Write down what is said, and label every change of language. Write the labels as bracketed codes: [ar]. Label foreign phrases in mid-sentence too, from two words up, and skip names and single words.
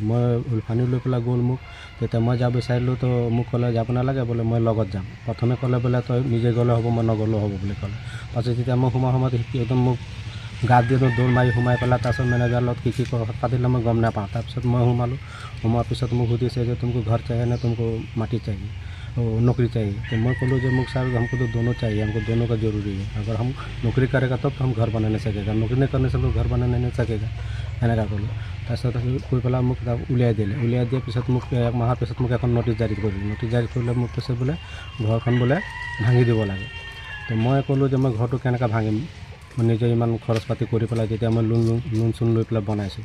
[as] মই উলফানি লৈ পেলাই গ'ল মোক, তেতিয়া মই যাব বিচাৰিলোঁ তো মোক ক'লে যাব নালাগে বোলে, মই লগত যাম। প্ৰথমে ক'লে বোলে তই নিজে গ'লে হ'ব, মই নগ'লেও হ'ব বুলি ক'লে। পাছত তেতিয়া মই সময়ত একদম মোক গাত দি দৌৰ মাৰি সোমাই পেলাই তাৰপিছত মেনেজাৰৰ লগত কি কথা পাতিলে মই গম নাপাওঁ। তাৰপিছত মই সোমোৱাৰ পিছত মোক সুধিছে যে [hi] तुमको घर चाहिए ना तुमको माटी चाहिए, नौकरी चाहिए। तो मैं बोलूँ जो मुख सर हमको तो दोनों चाहिए, हमको दोनों का जरूरी है। अगर हम नौकरी करेगा तब तो हम घर बना नहीं सकेगा, नौकरी नहीं करने से तो घर बना नहीं सकेगा [as] এনেকা ক'লোঁ। তাৰপিছত কৈ পেলাই মোক উলিয়াই দিয়াৰ পিছত মোক 1 মাহৰ পিছত মোক এখন নটিচ জাৰি কৰিলে। নটিচ জাৰি কৰিলে মোক কৈছে বোলে ঘৰখন বোলে ভাঙি দিব লাগে। তো মই ক'লোঁ যে মই ঘৰটো কেনেকৈ ভাঙিম, মই নিজে ইমান খৰচ পাতি কৰি পেলাই যেতিয়া মই লোন চোন লৈ পেলাই বনাইছোঁ।